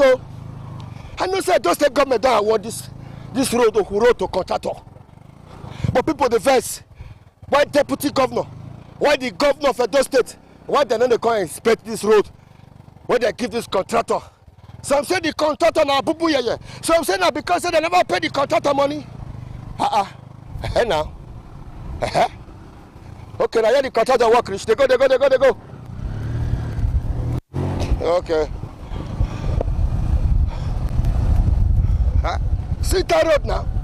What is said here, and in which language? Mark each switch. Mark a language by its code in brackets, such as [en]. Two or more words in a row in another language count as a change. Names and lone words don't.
[pcm] Oh, I know say those state government don't award this road Oku Road to contractor. But people the vex. Why deputy governor? Why the governor of Edo State? Why they don't come inspect this road? Why they give this contractor? Some say the contractor na bubu yeye. Some say na because they never pay the contractor money. Now. Okay, now here the contractor work rich. They go. Okay. Sita Road now.